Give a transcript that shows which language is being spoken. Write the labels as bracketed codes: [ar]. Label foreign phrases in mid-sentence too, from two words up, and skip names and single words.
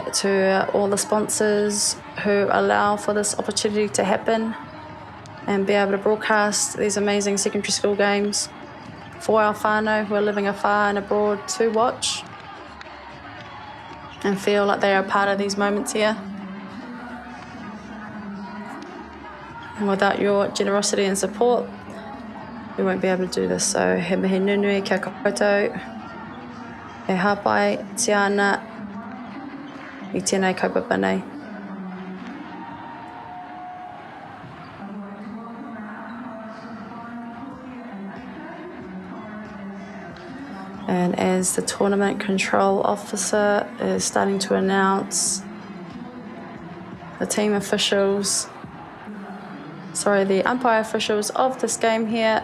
[en] to all the sponsors who allow for this opportunity to happen and be able to broadcast these amazing secondary school games for our whānau who are living afar and abroad to watch and feel like they are part of these moments here. And without your generosity and support, we won't be able to do this. [mi] So he mihi nunui kia koutou, e hapai te ana i tēnei kaupapa nei. [en] And as the tournament control officer is starting to announce the team officials, the umpire officials of this game here.